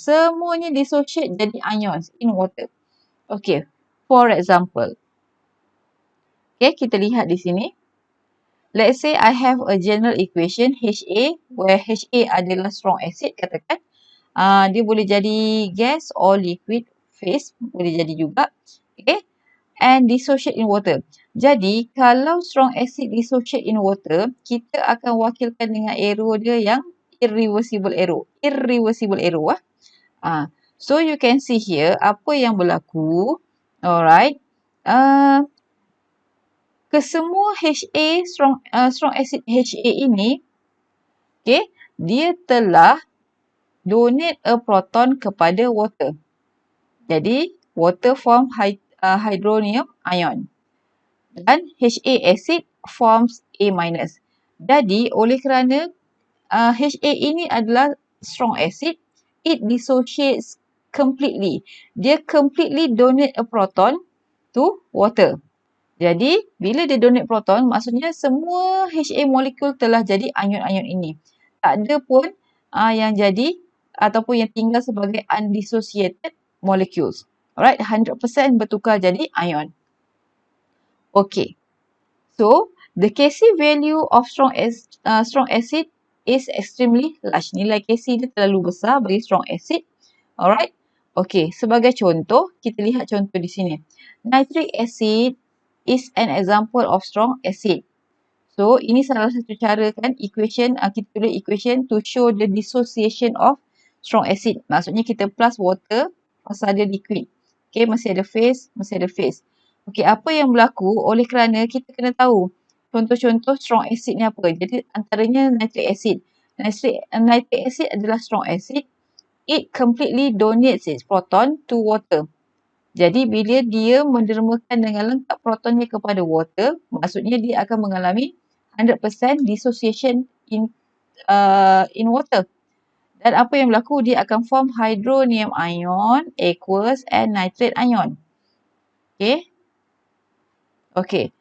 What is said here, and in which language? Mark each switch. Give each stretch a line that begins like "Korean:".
Malay: Semuanya
English: dissociate jadi ions in water. Okay, for example. Okay,
Malay: kita lihat di sini.
English: Let's say I have a general equation HA, where HA adalah strong acid,
Malay: katakan. Dia boleh jadi gas
English: or liquid phase,
Malay: boleh jadi juga.
English: Okay, and dissociate in water.
Malay: Jadi, kalau strong acid dissociate
English: in water,
Malay: kita akan wakilkan dengan arrow dia yang irreversible arrow.
English: Irreversible arrow. So, you can see here
Malay: apa yang berlaku.
English: Alright.
Malay: Kesemua HA, strong acid HA ini, okay, dia telah
English: donate a proton
Malay: kepada water.
English: Jadi, water form hydronium ion. Dan HA acid forms A-.
Malay: Jadi, oleh kerana HA ini adalah strong acid,
English: it dissociates completely. Dia completely donate a proton to water.
Malay: Jadi, bila dia donate proton, maksudnya semua HA molekul telah jadi ion-ion ini. Tak ada pun yang jadi ataupun yang tinggal sebagai
English: undissociated molecules.
Malay: Alright, 100% bertukar jadi ion. Okay.
English: So, the Kc value of strong acid is extremely large.
Malay: Nilai Kc dia terlalu besar bagi strong acid. Alright.
English: Okay,
Malay: sebagai contoh, kita lihat contoh di sini.
English: Nitric acid is an example of strong acid.
Malay: So, ini salah satu cara kan equation, kita tulis equation
English: to show the dissociation of strong acid.
Malay: Maksudnya kita plus water pasal dia liquid. Okay, masih ada phase, masih ada phase. Okay, apa yang berlaku oleh kerana kita kena tahu contoh-contoh strong acid ni apa. Jadi, antaranya nitric acid. Nitric acid adalah strong acid.
English: It completely donates its proton to water.
Malay: Jadi bila dia mendermakan dengan lengkap protonnya kepada water, maksudnya dia akan mengalami 100% dissociation
English: in water.
Malay: Dan apa yang berlaku, dia akan form hydronium ion, aqueous and nitrate ion. Okay. Okay.